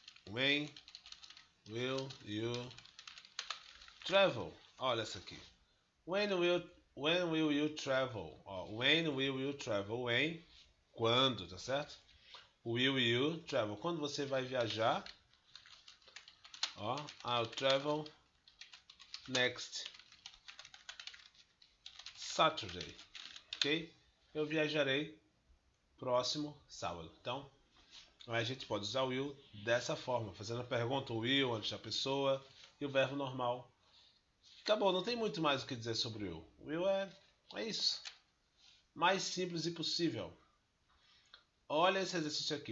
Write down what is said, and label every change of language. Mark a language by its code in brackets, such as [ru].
[en] When will you travel? [pt] Olha essa aqui. [en] When will you travel? When will you travel? When, [pt] quando, tá certo? [en] Will you travel? [pt] Quando você vai viajar? [en] Ó, I'll travel next Saturday. Ok? [pt] Eu viajarei próximo sábado. Então, a gente pode usar o will dessa forma, fazendo a pergunta, o will antes da pessoa e o verbo normal. Acabou, não tem muito mais o que dizer sobre o will. O will é isso. Mais simples possível. Olha esse exercício aqui.